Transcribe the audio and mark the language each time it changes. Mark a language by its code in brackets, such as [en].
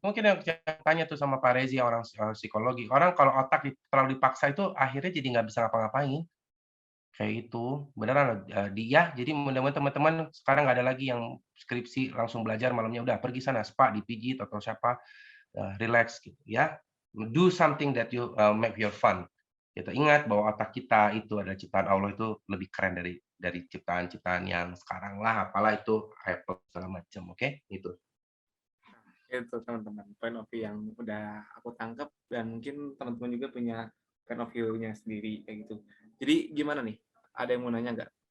[id] Mungkin yang tanya tuh sama Pak Rezi, orang psikologi. Orang kalau otak terlalu dipaksa itu akhirnya jadi nggak bisa ngapa-ngapain. Kayak itu. Beneran dia. Jadi mudah-mudahan teman-teman sekarang nggak ada lagi yang skripsi langsung belajar malamnya. Udah pergi sana, spa, dipijit atau siapa. Relax gitu ya. [en] Do something that you make your fun. [id] Kita ingat bahwa otak kita itu adalah ciptaan Allah, itu lebih keren dari ciptaan-ciptaan yang sekarang lah, apalah itu Apple segala macam, oke? Itu teman-teman, point of view yang udah aku tangkap, dan mungkin teman-teman juga punya point of view-nya sendiri kayak gitu. Jadi gimana nih? Ada yang mau nanya nggak?